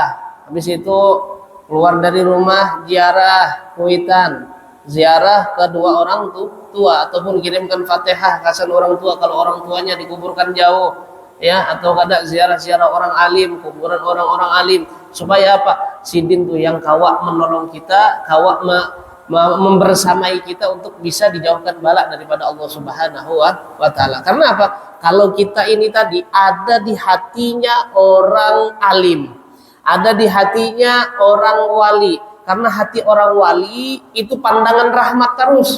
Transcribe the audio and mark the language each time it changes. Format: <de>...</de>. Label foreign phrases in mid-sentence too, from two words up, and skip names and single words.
<bjn>Habis itu keluar dari rumah ziarah kuitan, ziarah kedua orang tua ataupun kirimkan Fatihah kasan orang tua kalau orang tuanya dikuburkan jauh, ya, atau kada ziarah orang alim, kuburan orang-orang alim, supaya apa? Sidin tuh yang kawak menolong kita, kawak membersamai kita untuk bisa dijauhkan bala daripada Allah</bjn> <ar>سبحانه وتعالى.</ar> <bjn>Karena apa? Kalau kita ini tadi ada di hatinya orang alim, ada di hatinya orang wali. Karena hati orang wali itu pandangan rahmat terus.</bjn>